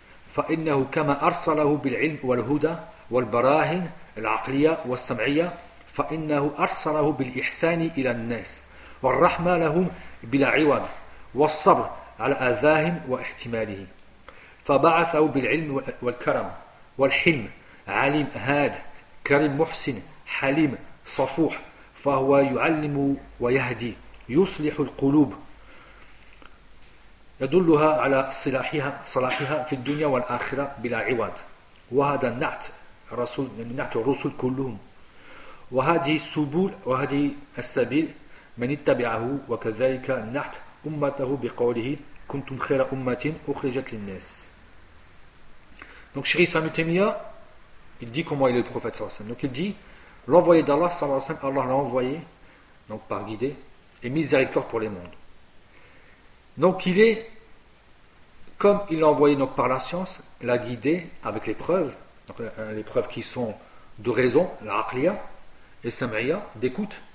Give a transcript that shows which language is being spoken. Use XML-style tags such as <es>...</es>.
<ar>Fa innahu kama arsalahu bil ilm wal huda wal barahin al aqliya wa sam'iyya, fa innahu arsalahu bil ihsan ila an nas wal rahma lahum bil iwad was sabr على أذاهم واحتماله، فبعثه بالعلم والكرم والحلم، عليم هاد، كريم محسن، حليم صفوح، فهو يعلم ويهدي، يصلح القلوب، يدلها على صلاحها في الدنيا والآخرة بلا عوض. وهذا النعت الرسول، نعت الرسل كلهم. وهذه السبل، وهذه السبيل من اتبعه، وكذلك نعت أمته بقوله كنتم خير أمة أخرجت للناس.</ar> <fr>Donc, chéri Sami Temia, il dit comment il est le prophète. Donc, il dit, l'envoyé d'Allah, Allah l'a envoyé, donc par guider, et miséricorde pour les mondes. Donc, il est, comme il l'a envoyé donc, par la science, l'a guidé avec les preuves, donc, les preuves qui sont de raison, l'aqliya et sam'iya, d'écoute.</fr>